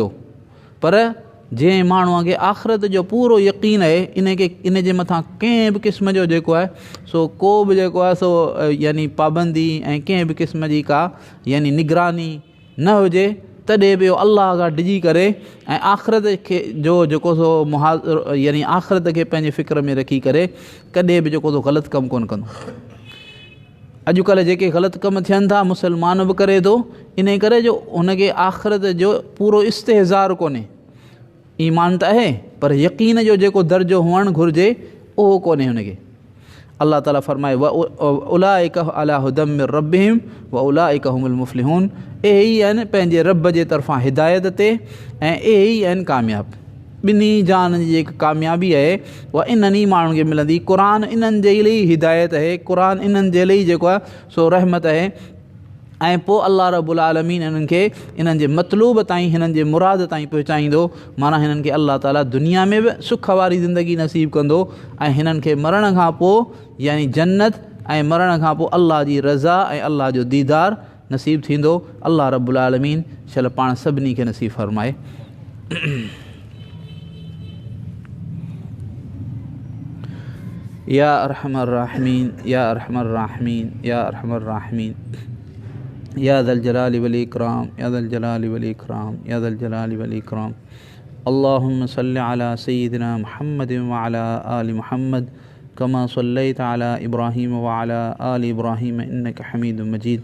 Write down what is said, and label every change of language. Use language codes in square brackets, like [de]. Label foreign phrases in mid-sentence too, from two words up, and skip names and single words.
[sd] पर जंहिं माण्हूअ खे आख़िरत जो पूरो यकीन आहे, इन जे मथां कंहिं बि क़िस्म जो जेको आहे सो को बि जेको आहे सो यानी पाबंदी ऐं कंहिं बि क़िस्म जी का यानी निगरानी न हुजे, तॾहिं बि अल्लाह खां डिॼी करे ऐं आख़िरत खे जो जेको सो यानी आख़िरत खे पंहिंजे फ़िक्र में रखी करे कॾहिं बि जेको सो ग़लति कमु कोन्ह कंदो। अॼुकल्ह जेके ग़लति कम थियनि था मुसलमान बि करे थो, इन करे जो हुनखे आख़िरत जो पूरो इस्तेहज़ार कोन्हे। ईमान त आहे पर यकीन जो जेको दर्जो हुअणु घुरिजे उहो कोन्हे हुनखे। अल्लाह ताला फरमाए [ar] وأولئك على هدى من ربهم وأولئك هم المفلحون, [sd] इहे ई आहिनि पंहिंजे रब जे तरफ़ां हिदायत ते ऐं इहे ई आहिनि कामयाब। ॿिन्ही जान जी जेकी कामयाबी आहे उहा इन्हनि ई माण्हुनि खे मिलंदी। क़ुरान इन्हनि जे लाइ हिदायत आहे, क़ुरान इन्हनि जे लाइ जेको आहे सो रहमत आहे। ऐं पोइ अल्लाह रब्बुल आलमीन इन्हनि खे इन्हनि जे मतलूब ताईं, हिननि जे मुराद ताईं पहुचाईंदो। माना हिननि खे अल्लाह ताला दुनिया में बि सुख वारी ज़िंदगी नसीब कंदो ऐं हिननि खे मरण खां पोइ यानी जन्नत ऐं मरण खां पोइ अल्लाह जी रज़ा ऐं अल्लाह जो दीदार नसीब थींदो। अल्लाह रब्बुल आलमीन शल पाण सभिनी खे नसीब फरमाए। [ar] يا أرحم الراحمين، يا أرحم الراحمين، يا أرحم الراحمين، يا ذا الجلال والإكرام، يا ذا الجلال والإكرام، يا ذا الجلال والإكرام. اللهم صل على سيدنا محمد وعلى آل محمد كما صليت على إبراهيم وعلى آل إبراهيم إنك حميد مجيد.